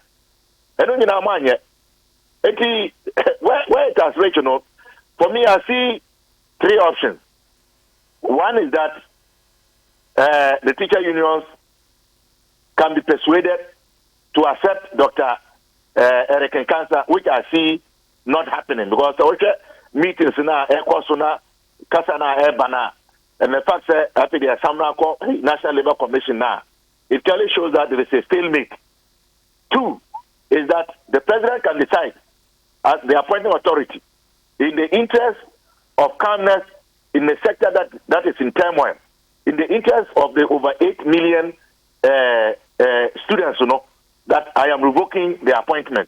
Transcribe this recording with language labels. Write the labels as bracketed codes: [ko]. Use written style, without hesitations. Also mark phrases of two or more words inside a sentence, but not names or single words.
[en] And where it has reached, for me, I see three options. One is that the teacher unions can be persuaded to accept Dr. Eric Nkansa, which I see not happening because the meetings na ekosuna kasana ebana and the fact that after the Assembly National Labour Commission now, it clearly shows that there is a stalemate. Two is that the president can decide as the appointing authority in the interest of calmness in the sector that is in turmoil, in the interest of the over 8 million students, that I am revoking the appointment.